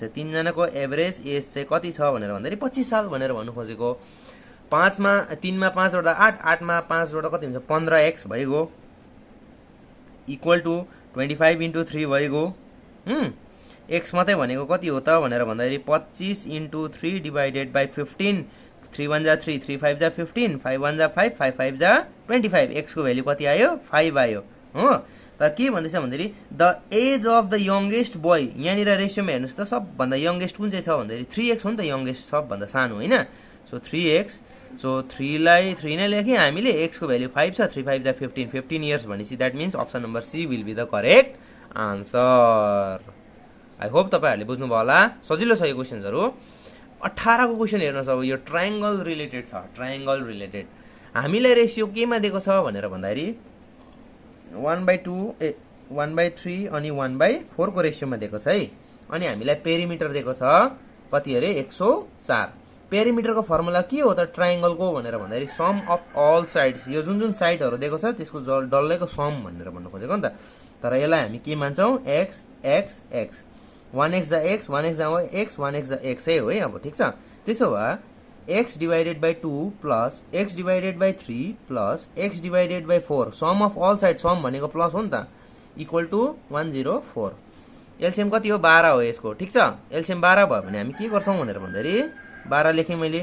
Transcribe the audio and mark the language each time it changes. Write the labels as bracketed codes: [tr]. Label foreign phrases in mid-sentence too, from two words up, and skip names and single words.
[ne] 3 जनाको [en] average age [ne] चाहिँ कति छ भनेर भन्दाखेरि 25 साल भनेर भन्नु खोजेको। 3 मा 5 जोड्दा 8, 8 मा 5 जोड्दा कति हुन्छ 15x भइगयो [en] equal to 25 into 3 [ne] भइगयो। x मात्रै भनेको कति हो त भनेर भन्दाखेरि [en] 25 into 3 divided by 15. [ne] 3 1 जा 3 3 5 जा 15 5 1 जा 5 5 5 जा 25। x को भ्यालु कति आयो 5 आयो हो। तर के भन्दैछ भन्दाखेरि [en] the age of the youngest boy. [ne] यहाँनिर रेसियोमा हेर्नुहोस् त सबभन्दा यङ्गेस्ट कुन चाहिँ छ भन्दाखेरि 3x हो नि त यङ्गेस्ट सबभन्दा सानो होइन। सो 3x, सो 3 लाई 3 नै लेखेँ हामीले, x को भ्यालु 5 छ 3 5 जा 15 15 इयर्स भनेपछि [en] that means option number C will be the correct answer. I hope [ne] तपाईँहरूले बुझ्नुभयो होला, सजिलो छ यो क्वेसन्सहरू। 18 को क्वेसन हेर्नुहोस्। अब यो [en] triangle related [ne] छ, [en] triangle related. [ne] हामीलाई रेसियो केमा दिएको छ भनेर भन्दाखेरि 1/2 1/3 अनि 1/4 को रेसियोमा दिएको छ है। अनि हामीलाई पेरिमिटर दिएको छ कति अरे 104। पेरिमिटरको फर्मुला के हो त ट्रायङ्गलको भनेर भन्दाखेरि [en] sum of all sides. [ne] यो जुन जुन साइडहरू दिएको छ त्यसको डल्लैको सम भनेर भन्नु खोजेको नि त। तर यसलाई हामी के मान्छौँ x x x 1x जा x 1x जा x 1x जा x हो है। अब ठिक छ। त्यसो भए [en] x divided by 2 plus x divided by 3 plus x divided by 4 sum of all side sum भनेको plus [ne] हो नि त [en] equal to 104. [ne] एलसिएम कति हो 12 हो यसको। ठिक छ। एलसिएम 12 भयो भने हामी के गर्छौँ भनेर भन्दाखेरि 12 लेखेँ मैले।